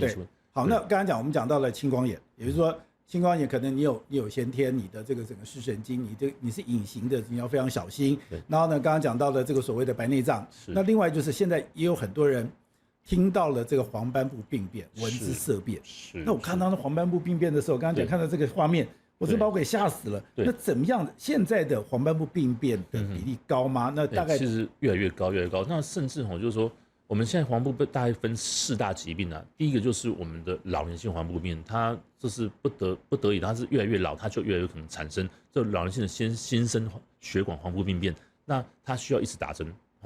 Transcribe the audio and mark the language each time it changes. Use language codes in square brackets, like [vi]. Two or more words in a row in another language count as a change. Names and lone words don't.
[zh] 對，好，那剛才我們講到了青光眼，也就是說。青光眼可能你有先天，你的這個整個視神經，你是隱形的，你要非常小心。然後呢，剛剛講到的這個所謂的白內障，那另外就是現在也有很多人聽到了這個黃斑部病變、聞之色變。那我看到那黃斑部病變的時候，剛剛講看到這個畫面，我真把我給嚇死了。那怎麼樣？現在的黃斑部病變的比例高嗎？那大概其實越來越高，越來越高。那甚至就是說。我們現在黃斑部大概分4大疾病啊，第一個就是我們的老年性黃斑部病變，它這是不得已，它是越來越老，它就越來越可能產生這老年性的新生血管黃斑部病變，那它需要一直打針哦。